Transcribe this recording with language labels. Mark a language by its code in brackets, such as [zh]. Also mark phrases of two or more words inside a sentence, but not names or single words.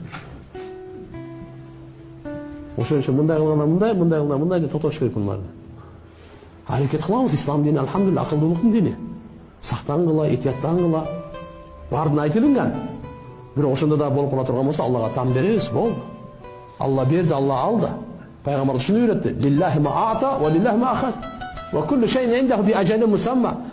[ky] Ошон үчүн мындай кылганда мындай, мындай кылганда мындай деп тотош керек буларды. Аракет кылабыз. Ислам дини алхамдулилlah акылдуулуктун дини. Сактангыла, этияттангыла. Бардын айтылган. Бирок ошондо да болуп кала турган болсо Аллага там беребиз, болду. Алла берди, Алла алды. Пайгамбар ушуну үйрөттү. [ar] لله ما أعطى ولله ما أخذ. وكل شيء عنده بأجل مسمى.